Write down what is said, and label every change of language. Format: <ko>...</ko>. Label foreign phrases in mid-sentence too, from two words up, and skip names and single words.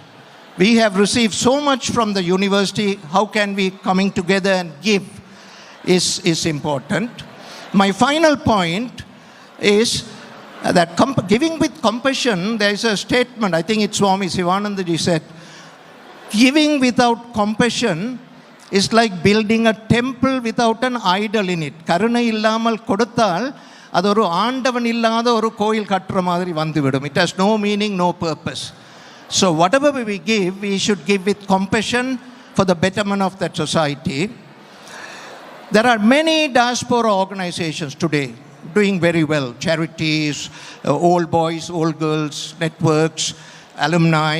<en>We have received so much from the university. How can we coming together and give is important. My final point, is that giving with compassion, there is a statement, I think it's Swami Sivanandaji said, giving without compassion is like building a temple without an idol in it.</en> <ta>கருணை இல்லாமல் கொடுத்தால், அது ஒரு ஆண்டவன் இல்லாத ஒரு கோயில் கட்டிற மாதிரி வந்து விடும்.</ta> <en>It has no meaning, no purpose. So whatever we give, we should give with compassion for the betterment of that society. There are many diaspora organizations today doing very well. Charities, old boys, old girls, networks, alumni.</en>